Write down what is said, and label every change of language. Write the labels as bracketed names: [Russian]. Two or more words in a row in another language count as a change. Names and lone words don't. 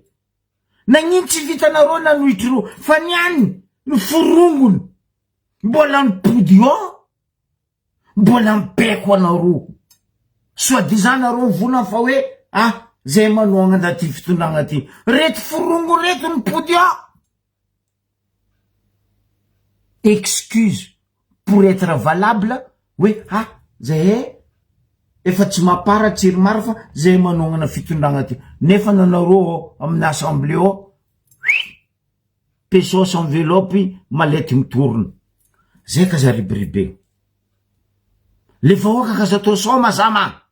[Malagasy] Nagnino tsy vitanareo nanohitry reo. Fa niany ny forongony. Mbola nipody ao. Mbola mipeko anareo. Soi-disant nareo volana fa hoe, zay manoagna ndaty fitondragna ty. Reto forongo reto nipody ao. [French] Excuse pour être valable, [Malagasy] hoe, zay efa tsy Mapara tsy ry Mara fa zay manoagna fitondragna ty. Nefa nanareo amin'ny assemblée ao, [French] pesos enveloppe, [Malagasy] malety mitorona. Zay kaza riberibe. Le vahoaka kaza to soma zama.